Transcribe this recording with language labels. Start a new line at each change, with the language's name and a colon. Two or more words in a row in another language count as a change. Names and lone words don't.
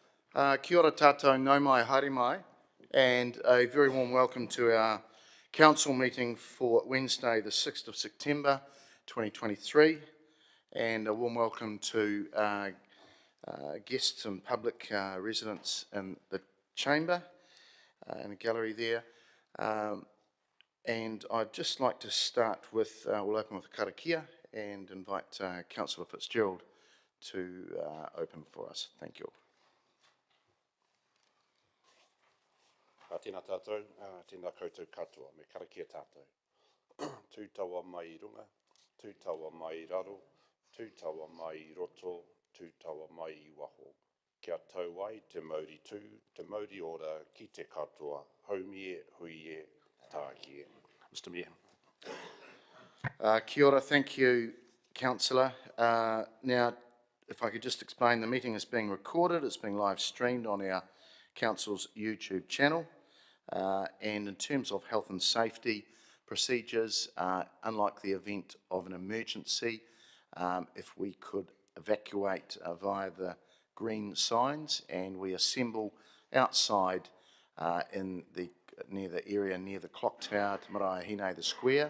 Māori: Kia ora tātou, nau mai, haere mai,
English: and a very warm welcome to our council meeting for Wednesday, the 6th of September 2023, and a warm welcome to guests and public residents in the chamber, in the gallery there. And I'd just like to start with, we'll open with a karakia and invite Councillor Fitzgerald to open for us. Thank you.
Māori: Tēnā tātou, tēnā koutou katoa, me karakia tātou. Tū taua mai I runga, tū taua mai I raro, tū taua mai I roto, tū taua mai I waho. Kia tau ai te mauri tū, te mauri ora ki te katoa, haumie, huie, tākie.
English: Mr Mayor.
Māori: Kia ora,
English: thank you, Councillor. Now, if I could just explain, the meeting is being recorded, it's being live streamed on our Council's YouTube channel. And in terms of health and safety procedures, unlike the event of an emergency, if we could evacuate via the green signs and we assemble outside near the area near the clock tower, Te Maraehine, the square.